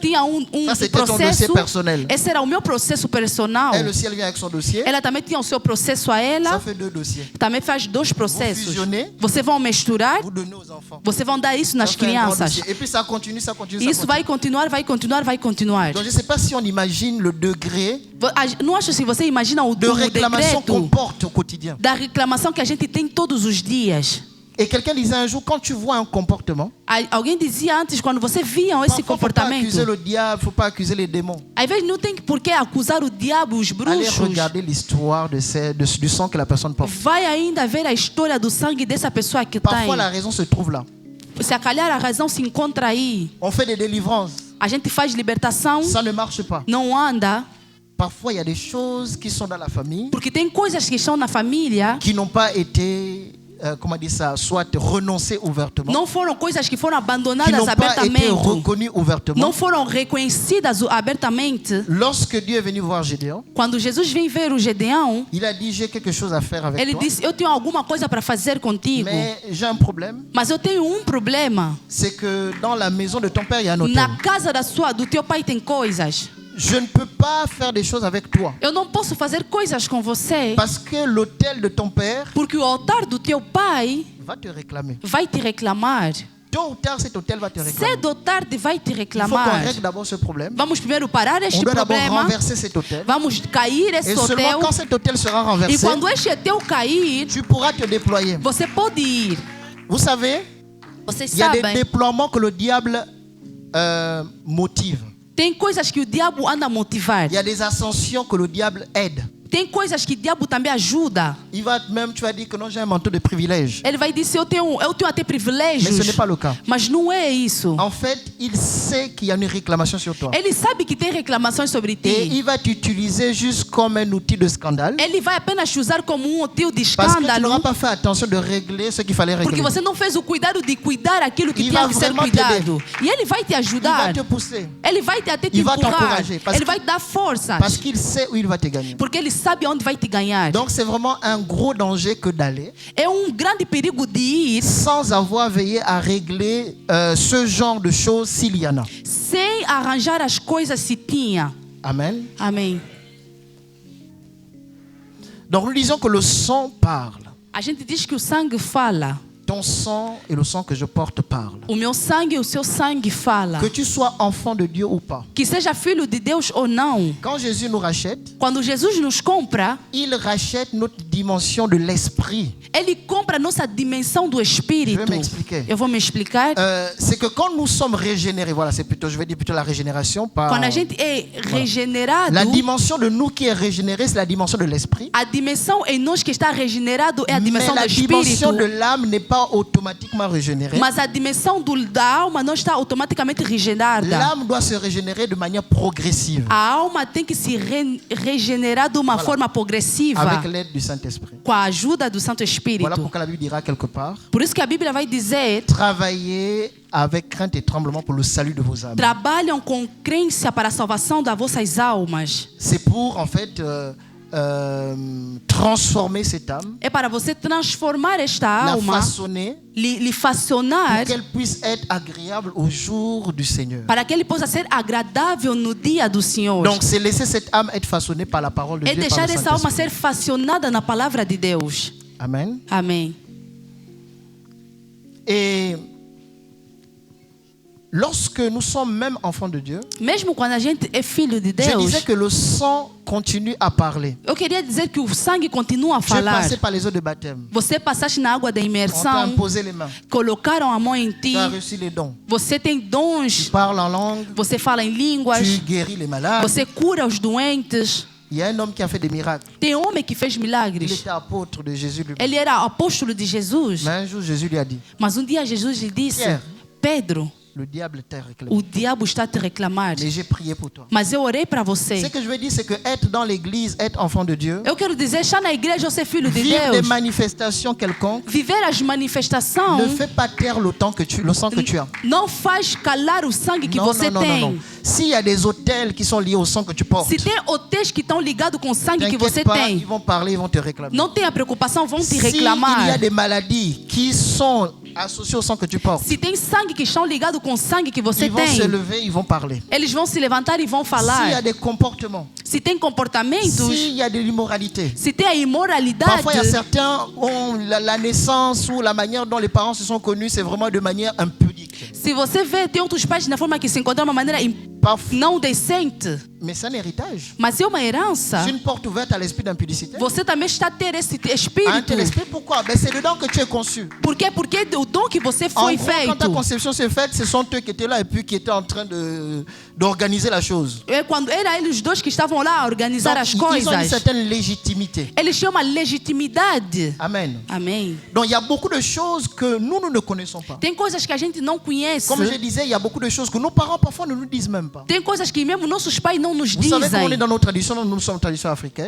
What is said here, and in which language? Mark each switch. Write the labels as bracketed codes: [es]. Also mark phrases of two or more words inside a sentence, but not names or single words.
[pt] Tinha [fr] Ça, c'était ton dossier [pt] processo. [fr] personnel. [pt] Esse era o meu processo personal. [fr] Elle aussi, elle vient avec son dossier. [pt] Ela também tinha o seu processo a [fr] Ça [pt] ela. [fr] fait 2 dossiers. [pt] Também faz 2 processos. [fr] fusionnez. [pt] Vocês vão misturar. [fr] Vous donnez aux enfants. [pt] Vocês vão dar isso nas [fr] Ça fait un grand [pt] crianças. [fr] dossier. Et puis ça continue, ça continue, [pt] E [fr] ça [pt] isso [fr] continue. [pt] vai continuar, vai continuar, vai continuar. [fr] Donc je ne sais pas si on imagine le degré [pt] Não acho se você imagina o [fr] de réclamation qu'on [pt] decreto [fr] porte au quotidien. [pt] da reclamação que a gente tem todos os dias. [fr] Et quelqu'un disait un jour, quand tu vois un comportement, [pt] Alguém dizia antes, quando você via esse [fr] parfois, il ne faut pas [pt] comportamento, [fr] accuser le diable, il ne faut pas accuser les démons. [pt] às vezes não tem por que acusar o diabo, os [fr] Allez [pt] bruxos. [fr] regarder l'histoire du sang que la personne porte. [pt] Vai ainda ver a história do sangue dessa pessoa que [fr] Parfois, [pt] tem. [fr] la raison se trouve là. [pt] Se a calhar a razão se encontra aí. [fr] On fait des délivrances, [pt] A gente faz libertação, [fr] ça ne marche pas. [pt] não anda, [fr] Parfois, il y a des choses qui sont dans la famille [pt] porque tem coisas que estão na família, [fr] qui n'ont pas été, comment dire ça, soit renoncées ouvertement, [pt] não foram coisas que foram [fr] qui [pt] abandonadas [fr] n'ont pas été [pt] abertamente, [fr] reconnues ouvertement. [pt] não foram reconhecidas abertamente. [fr] Lorsque Dieu est venu voir Gédéon, [pt] Quando Jesus vem ver o Gedeão, [fr] il a dit, j'ai quelque chose à faire avec [pt] ele [fr] toi, [pt] disse: Eu tenho alguma coisa para fazer contigo, [fr] mais j'ai un problème, [pt] mas eu tenho problema. [fr] c'est que dans la maison de ton père, il y a un hôtel. [pt] Na casa do teu pai tem coisas. [fr] Je ne peux pas faire des choses avec toi. [pt] Eu não posso fazer coisas com você, [fr] Parce que l'autel de ton père [pt] porque o altar do teu pai [fr] va te réclamer. [pt] vai te reclamar. [fr] Tôt ou tard, cet hôtel va te réclamer. [pt] Cedo ou tarde vai te [fr] Il faut qu'on [pt] reclamar. [fr] règle d'abord ce problème. [pt] Vamos primeiro parar [fr] On [pt] este [fr] doit d'abord [pt] problema. [fr] renverser cet hôtel. [pt] Vamos cair [fr] Et [pt] esse [fr] seulement [pt] hotel. [fr] quand cet hôtel sera [pt] E [fr] renversé, [pt] quando este hotel cair, [fr] tu pourras te déployer. [pt] você pode ir. [fr] Vous savez, [pt] Vocês [fr] il y a des [pt] sabem, [fr] déploiements que le diable motive. [pt] tem coisas que o diabo anda a motivar. [fr] Il y a des ascensions que le diable aide. [pt] Tem coisas que o diabo também ajuda. [fr] Il va même, tu vas dire que non, j'ai un manteau de privilège. [pt] Ele vai dizer, eu tenho até [fr] Mais [pt] privilégios. [fr] ce n'est pas le cas. [pt] Mas não é isso. [fr] En fait, il sait qu'il y a une réclamation sur toi. [pt] Ele sabe que tem reclamações sobre [fr] Et [pt] ti. [fr] il va t'utiliser juste comme un outil de scandale. [pt] Ele vai apenas te usar como outil de [fr] Parce que tu [pt] escândalo. [fr] n'auras pas fait attention de régler ce qu'il fallait [pt] Porque [fr] régler. [pt] você não fez o cuidado de cuidar aquilo que [fr] Il [pt] tinha [fr] va [pt] que ser [fr] vraiment [pt] cuidado. E ele vai te [fr] Il va [pt] ajudar. [fr] te pousser. [pt] Ele vai te até te [fr] Il va [pt] empurrar. [fr] t'encourager, parce [pt] Ele [fr] que- [pt] vai te dar forças. [fr] Parce qu'il sait où il va te gagner. [pt] Porque ele sabe onde vai te ganhar. [fr] Donc c'est vraiment un gros danger que d'aller [pt] É grande perigo de ir [fr] sans avoir veillé à régler ce genre de choses s'il y en a. [pt] sem arranjar as coisas se tinha. [fr] Amen. [pt] Amém. [fr] Donc nous disons que le sang parle. [pt] A gente diz que o sangue fala. [fr] Ton sang et le sang que je porte parlent. [pt] O meu sangue e o seu sangue fala. [fr] Que tu sois enfant de Dieu ou pas. [pt] Que seja filho de Deus ou não. [fr] Quand Jésus nous rachète, [pt] Quando Jesus nos compra, [fr] il rachète notre dimension de l'esprit. [pt] Ele compra a nossa dimensão do espírito. [fr] Je vais m'expliquer. [pt] Eu vou me explicar. [fr] C'est que quand nous sommes régénérés, voilà, c'est plutôt, je vais dire plutôt la régénération, pas. [pt] Quando a gente é regenerado, [fr] La dimension de nous qui est régénérée, c'est la dimension de l'esprit. [pt] a dimensão em nós que está regenerado é a [fr] Mais [pt] dimensão do [fr] la [pt] espírito. [fr] dimension de l'âme n'est pas automatiquement régénérée. [pt] Mas a dimensão da alma não está automaticamente regenerada. [fr] L'âme doit se régénérer de manière progressive, [pt] A alma tem que se regenerar de uma forma progressiva, [fr] avec l'aide du Saint-Esprit. [pt] com a ajuda do Santo Espírito. [fr] Voilà pourquoi la Bible dira quelque part, [pt] Por isso que a Bíblia vai dizer: [fr] travaillez avec crainte et tremblement pour le salut de vos âmes. [pt] trabalham com crença para a salvação das vossas almas. [fr] C'est pour, en fait, transformer cette âme, [pt] É para você transformar esta [fr] la [pt] alma, [fr] façonner, [pt] lhe facionar, [fr] pour qu'elle puisse être agréable au jour du Seigneur. [pt] para que ele possa ser agradável no dia do Senhor. [fr] Donc, c'est laisser cette âme être façonnée par la parole de [pt] É [fr] Dieu, par [pt] deixar [fr] le [pt] essa alma [fr] Saint-Esprit. [pt] ser facionada na palavra de Deus. [fr] Amen. [pt] Amém. [fr] Et lorsque nous sommes même enfants de Dieu, [pt] Mesmo quando a gente é filho de [fr] je [pt] Deus, [fr] disais que le sang continue à parler. [pt] eu queria dizer que o sangue continua a [fr] Tu es [pt] falar. [fr] passé par les eaux de baptême. [pt] Você passaste na água da [fr] On t'a [pt] imersão, [fr] imposé les mains. [pt] colocaram a mão em ti, [fr] Tu as reçu les dons. [pt] você tem [fr] Tu [pt] dons, [fr] parles en langue. [pt] você fala em línguas, [fr] Tu guéris les malades. [pt] você cura os doentes. [fr] Il y a un homme qui a fait des miracles. [pt] Tem homem que fez [fr] Il [pt] milagres. [fr] était apôtre de Jésus lui-même. [pt] Ele era apóstolo de Jesus. [fr] Mais un jour, Jésus lui a dit, [pt] Mas dia Jesus lhe disse: [fr] Pierre. [pt] Pedro, [fr] le diable t'a réclamé. [pt] o diabo está a te reclamar. [fr] Mais j'ai prié pour toi. [pt] Mas eu orei para [fr] Ce [pt] você. [fr] que je veux dire, c'est que être dans l'église, être enfant de Dieu, [pt] Eu quero dizer, estar na igreja ou ser filho de [fr] vivre des [pt] Deus, [fr] manifestations quelconques, [pt] viver as manifestações, [fr] ne fait pas taire le sang que tu as. [pt] não faz calar o sangue que [fr] Non, [pt] você [fr] non, non, [pt] tem. [fr] non, non. S'il y a des hôtels qui sont liés au sang que tu portes, [pt] Se tem hotéis que estão ligados com o sangue que você [fr] t'inquiète pas, [pt] tem, [fr] ils vont parler, ils vont te réclamer. [pt] não tenha preocupação, vão te [fr] S'il y [pt] reclamar. [fr] a des maladies qui sont associées au sang que tu portes, [pt] Se tem sangue que estão ligados com o sangue que você [fr] ils vont se [pt] tem, [fr] lever, ils vont parler. [pt] eles vão se levantar e vão [fr] S'il y a [pt] falar. [fr] des comportements, [pt] Se tem comportamentos, [fr] s'il y a de l'immoralité, [pt] se tem a imoralidade, [fr] parfois il y a certains ont la naissance ou la manière dont les parents se sont connus, c'est vraiment de manière impudique. [pt] se você vê, tem outros pais na forma que se encontram de uma maneira [fr] Parfois, [pt] não decente, [fr] mais c'est un héritage. [pt] mas é uma herança. [fr] C'est une porte ouverte à l'esprit d'impudicité. [pt] Você também está a ter esse [fr] À un [pt] espírito. [fr] tel esprit, pourquoi? Ben, c'est dedans que tu es conçu. [pt] Por quê? Porque o dom que você [fr] En [pt] foi [fr] gros, quand ta [pt] feito. [fr] conception s'est faite, ce sont eux qui étaient là et puis qui étaient en train d'organiser la chose. [pt] É quando era eles dois que estavam lá a organizar [fr] Donc, [pt] as [fr] ils ont une [pt] coisas. [fr] certaine légitimité. [pt] Eles tinham uma legitimidade. [fr] Amen. [pt] Amém. [fr] Donc il y a beaucoup de choses que nous ne connaissons pas. [pt] Tem coisas que a gente não conhece. [fr] Comme je disais, il y a beaucoup de choses que nos parents parfois ne nous disent même pas. [pt] Tem coisas que mesmo nossos pais não nos [fr] Vous savez, comme on est [pt] dizem. [fr] dans nos traditions, nous sommes tradition africaine.